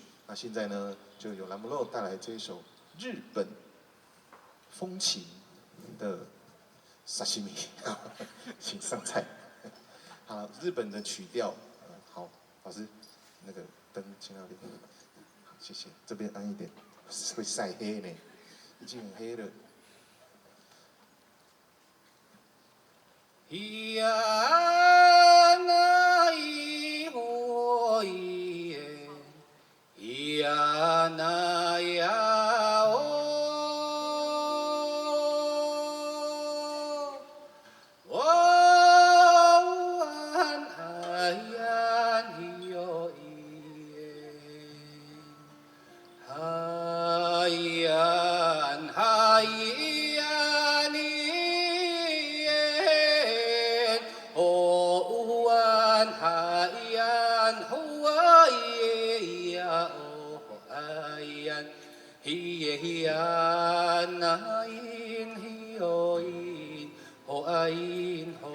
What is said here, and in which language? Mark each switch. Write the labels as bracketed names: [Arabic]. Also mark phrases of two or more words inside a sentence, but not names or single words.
[Chinese] 那现在呢，就由兰姆洛带来这一首日本风情的沙西米，请上菜。好，日本的曲调，好，老师，那个灯请那边，好，谢谢，这边暗一点，会晒黑呢，已经很黑了。いやないほいえいやなやおわんあやによいえはやんはやに Hoan hayan huaya o ayan hiye hiyan ain hioin ho ain